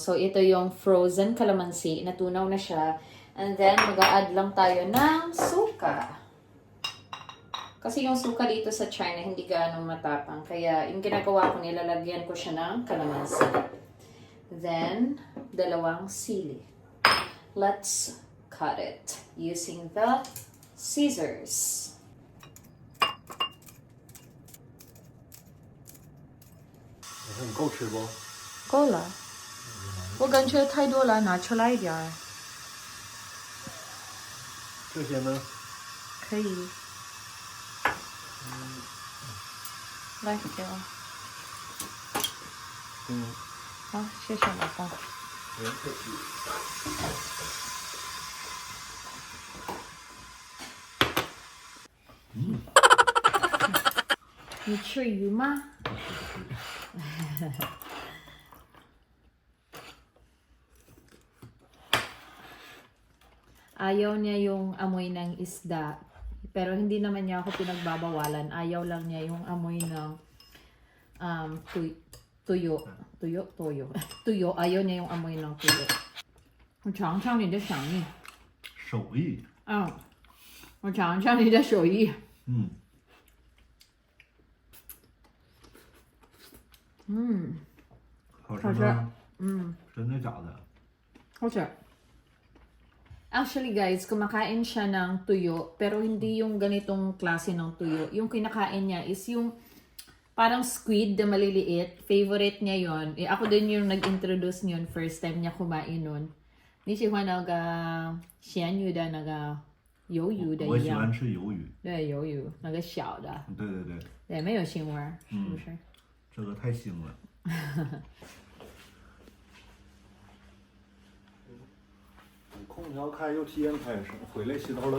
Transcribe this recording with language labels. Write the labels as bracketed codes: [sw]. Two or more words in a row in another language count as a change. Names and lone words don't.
[tl] So, ito yung frozen calamansi. Natunaw na siya. [en] And then, [tl] mag-a-add lang tayo ng suka. Kasi yung suka dito sa China, hindi gaano matapang. Kaya, yung ginagawa ko, nilalagyan ko siya ng calamansi. Then, dalawang sili. [en] Let's cut it using the scissors. [zh] 你够吃不？够了，我感觉太多了，拿出来一点儿。这些呢？可以。来给我。好，谢谢老公。不用客气。你吃鱼吗？ [tl] Ayaw niya yung amoy ng isda. Pero hindi naman niya ako pinagbabawalan. Ayaw lang niya yung amoy ng tuyo. Tuyo. Ayaw niya yung amoy ng tuyo. [zh] 我尝尝你的手艺。手艺。我尝尝你的手艺。好吃吗？真的假的？好吃。 [en] Actually guys, [tl] kumakain siya ng tuyo, pero hindi yung ganitong klase ng tuyo. Yung kinakain niya is yung parang squid na maliliit. Favorite niya yon. Ako din yung nag-introduce niyon [en] first time [tl] niya kumain nun. [zh] 你喜欢那个咸鱼的那个鱿鱼的一样？我喜欢吃鱿鱼。对，鱿鱼那个小的。对对对。对，没有腥味儿，是不是？这个太腥了。空调开又体验开始，回来洗头了。